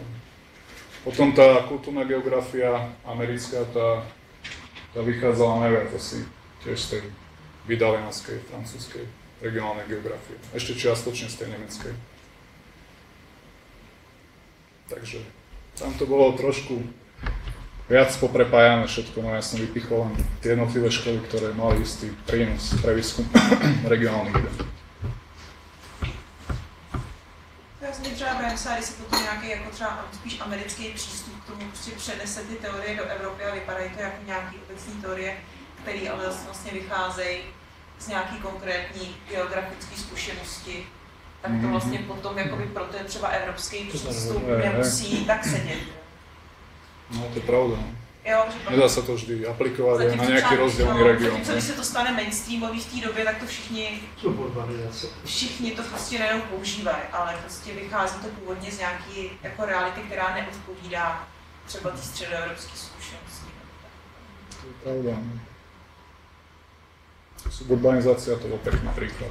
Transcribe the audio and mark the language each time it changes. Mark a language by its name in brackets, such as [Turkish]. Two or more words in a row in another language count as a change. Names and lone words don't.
[Slovak] Potom tá kultúrna geografia americká, tá vychádzala najviac asi tiež z tej vydalianskej, francúzskej regionálnej geografie. Ešte čiastočne z tej nemeckej. Takže tam to bolo trošku viac poprepájane všetko, no ja som vypichol len tie jednotlivé školy, ktoré mali istý prínos pre výskum regionálnych identít. [Czech] Já jsem třeba Bremsa, když se potom nějaký jako třeba spíš americký přístup k tomu prostě přenese ty teorie do Evropy a vypadají to jako nějaký obecní teorie, které ale vlastně vycházejí z nějaký konkrétní geografické zkušenosti, tak to vlastně potom jakoby pro ten třeba evropský přístup nemusí tak sedět. [Slovak] No to je pravda. Jo, nedá sa to vždy aplikovať aj na nejaký rozdielný región. [Czech] Když se to stane mainstreamový v té době, tak to všichni to prostě nejenom používají, ale prostě vychází to původně z nějaké jako reality, která neodpovídá třeba té středoevropské zkušenosti. [Slovak] To je pravda. Suburbanizácia to bol pekný príklad.